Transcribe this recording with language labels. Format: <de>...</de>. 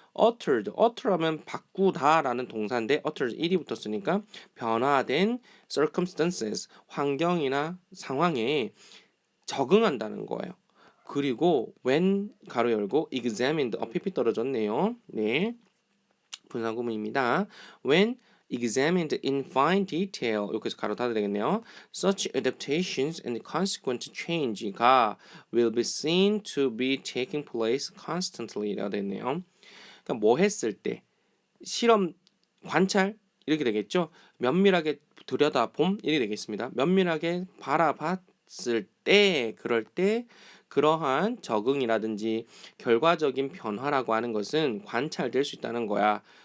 <ko>alter하면 바꾸다라는 동사인데 alter ed이 붙었으니까 변화된 circumstances 환경이나 상황에 적응한다는 거예요. 그리고 when 가로 열고</ko> <en>examined pp</en> <ko>떨어졌네요. 네. 분사구문입니다.</ko> <en>When examined in fine detail</en> <ko>여기서 가로 닫아야 되겠네요.</ko> <en>Such adaptations and consequent change가 will be seen to be taking place constantly라고</en> <ko>되네요. 그러니까 뭐 했을 때 실험 관찰 이렇게 되겠죠. 면밀하게 들여다봄 이렇게 되겠습니다. 면밀하게 바라봤을 때 그럴 때 그러한 적응이라든지 결과적인 변화라고 하는 것은 관찰될 수 있다는 거야.</ko>